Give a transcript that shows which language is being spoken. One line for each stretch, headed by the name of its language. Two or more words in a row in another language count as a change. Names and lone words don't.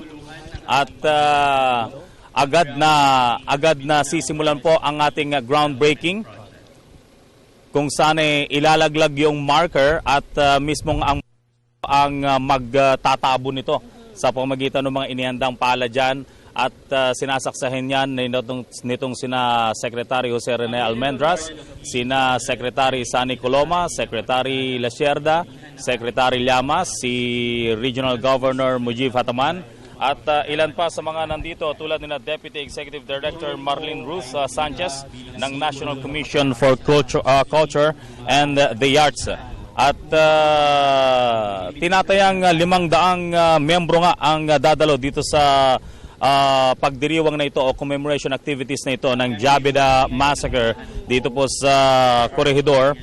Filipino: At agad na sisimulan po ang ating groundbreaking kung saan ilalaglag yung marker at mismong ang magtatabo nito sa pamamagitan ng mga inihandang pala dyan. At sinasaksahin yan nitong sina Secretary Jose Rene Almendras, sina Secretary Sani Coloma, Secretary Lasierda, Secretary Llamas, si Regional Governor Mujib Hataman, at ilan pa sa mga nandito tulad ni Deputy Executive Director Marlene Ruth Sanchez ng National Commission for Culture and the Arts. At tinatayang 500 miyembro nga ang dadalo dito sa pagdiriwang na ito o
English: commemoration activities
Filipino: na ito ng Jabidah Massacre dito po sa Corregidor.